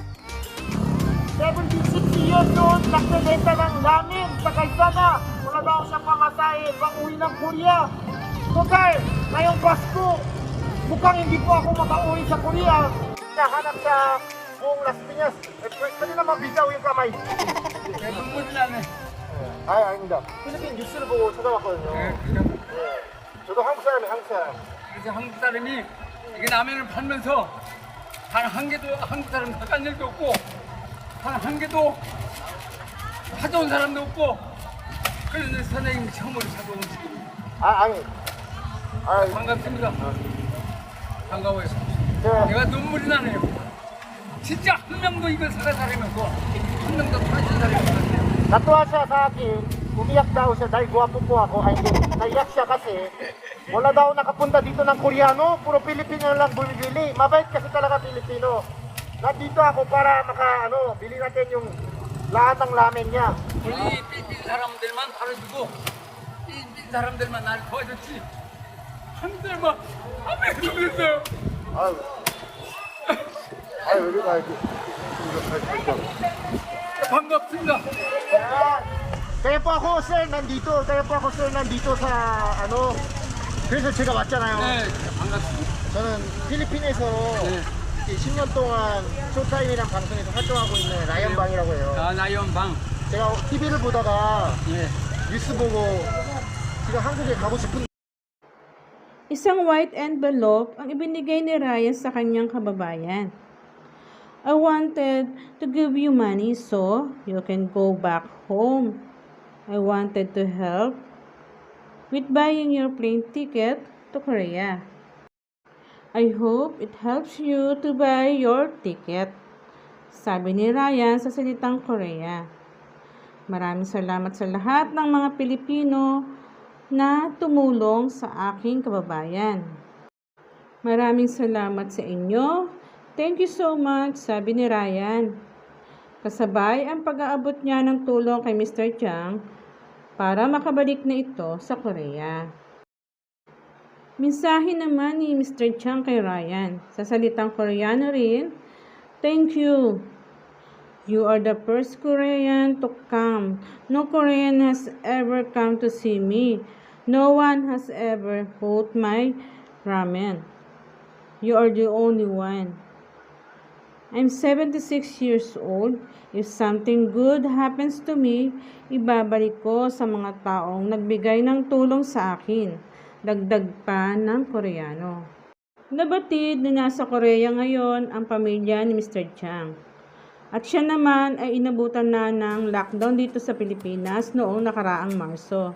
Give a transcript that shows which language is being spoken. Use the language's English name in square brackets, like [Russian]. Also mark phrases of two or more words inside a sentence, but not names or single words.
[Filipino] 76 [English] years old, [Filipino] nagbebenta ng ramen sa kalsada. Wala daw siyang pamasahe pang uwi ng Korea. [English] So guys, [Filipino] ngayong Pasko, mukhang hindi po ako makauwi sa Korea. Nahanap sa buong Las Piñas. Pwede naman bisaw yung kamay. [Korean] 눈물이 나네. 아닙니다. 필리핀 뉴스를 보고 찾아왔거든요. 네, 그냥 네. 저도 한국 사람이에요, 한국 사람. 그래서 한국 사람이 이게 라면을 팔면서 단 한 개도 한국 사람 사간 일도 없고 단 한 개도 사줘온 사람도 없고 그래서 선생님 처음으로 사줘온 지금 아니. 반갑습니다. 반가워요. 네. 내가 눈물이 나네요. 진짜 한 명도 이걸 사간 사람이 없고 한 명도 팔아준 사람이 없어요. [Filipino] Natuwa siya sa akin, umiyak daw siya dahil guwapo po ako. Ay, hindi, naiyak siya kasi wala daw nakapunta dito ng Koreano, puro Pilipino lang bumibili. Mabait kasi talaga Pilipino. Nandito ako para bili natin yung lahat ng lamen niya. [Korean] 우리 필리핀 사람들만 팔아주고 필리핀 사람들만 날 도와줬지 한들만 아무도 그랬어요. [Filipino] Ay, wala tayo. [Korean] 반갑습니다. [Filipino] Kaya po ako sir nandito sa [Korean] 그래서 제가 왔잖아요. 네, 반갑습니다. 저는 필리핀에서 네. 10년 동안 쇼타임이란 방송에서 활동하고 있는 라이언방이라고 해요. 나연방. 제가 TV를 보다가 예. 뉴스 보고 지금 한국에 가고 싶은 [Filipino] Isang white envelope ang ibinigay ni Ryan sa kanyang kababayan. [English] I wanted to give you money so you can go back home. I wanted to help with buying your plane ticket to Korea. I hope it helps you to buy your ticket, [Filipino] sabi ni Ryan sa salitang Korea. Maraming salamat sa lahat ng mga Pilipino na tumulong sa aking kababayan. Maraming salamat sa inyo. [English] Thank you so much, [Filipino] sabi ni Ryan. Kasabay ang pag-aabot niya ng tulong kay Mr. Chang para makabalik na ito sa Korea. Mensahe naman ni Mr. Chang kay Ryan sa salitang Koreano rin, [English] thank you. You are the first Korean to come. No Korean has ever come to see me. No one has ever bought my ramen. You are the only one. I'm 76 years old. If something good happens to me, [Filipino] ibabalik ko sa mga taong nagbigay ng tulong sa akin. Dagdag pa ng Koreano. Nabatid na nasa Korea ngayon ang pamilya ni Mr. Chang. At siya naman ay inabutan na ng lockdown dito sa Pilipinas noong nakaraang Marso.